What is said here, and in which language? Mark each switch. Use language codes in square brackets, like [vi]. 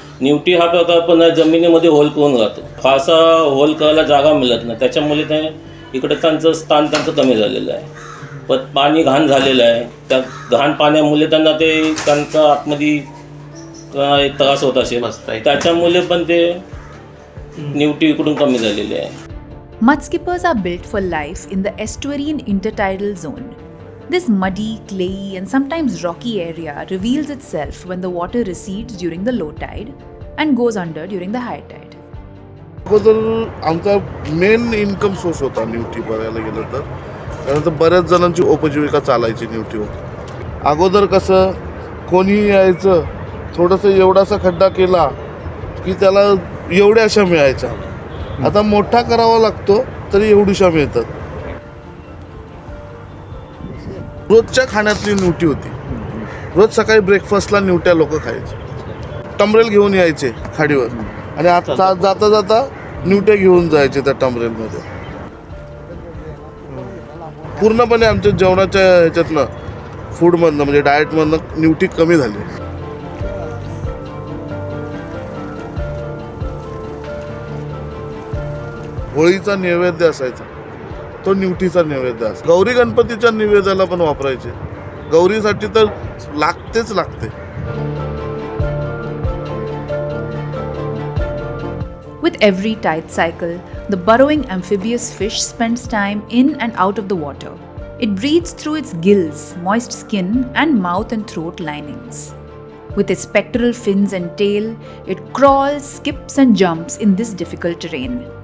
[mr] निवटी हा प्रकार पण जमिनीमध्ये होल करून राहतो. फारसा होल करायला जागा मिळत नाही, त्याच्यामुळे ते इकडे त्यांचं स्थान कमी झालेलं आहे. पण पाणी घाण झालेलं आहे, त्या घाण पाण्यामुळे त्यांचा आतमध्ये एक त्रास होत असेल, त्याच्यामुळे पण ते निवटी इकडून कमी झालेली आहे. [en] Mud skippers are built for life in the estuary and intertidal zone. This muddy, clayey, and sometimes rocky area reveals itself when the water recedes during the low tide and goes under during the high tide. [mr] अगोदर आमचा main income source होता निवटी बघायला गेलं तर, कारण तर बऱ्याच जणांची उपजीविका चालायची निवटीवर. अगोदर कसं कोणी यायचं, थोडंसं एवढासा खड्डा केला की त्याला एवढ्या अशा मिळायच्या. आता मोठा करावा लागतो तरी एवढीशा मिळतात. रोजच्या खाण्यातली निवटी होती. रोज सकाळी ब्रेकफास्टला निवट्या लोक खायचे. टमरेल घेऊन यायचे खाडीवर आणि आता जाता जाता निवट्या घेऊन जायचे त्या टमरेलमध्ये. पूर्णपणे आमच्या जेवणाच्या ह्याच्यातनं, फूडमधनं म्हणजे डाएटमधनं निवटी कमी झाली. होळीचा नैवेद्य असायचा, तो निवटीचा नैवेद्य असायचा. गौरी गणपतीच्या नैवेद्याला पण वापरायचे. गौरीसाठी तर लागतेच लागते. [en] With every tide cycle, the burrowing amphibious fish spends time in and out of the water. It breathes through its gills, moist skin, and mouth and throat linings. With its pectoral fins and tail, it crawls, skips, and jumps in this difficult terrain.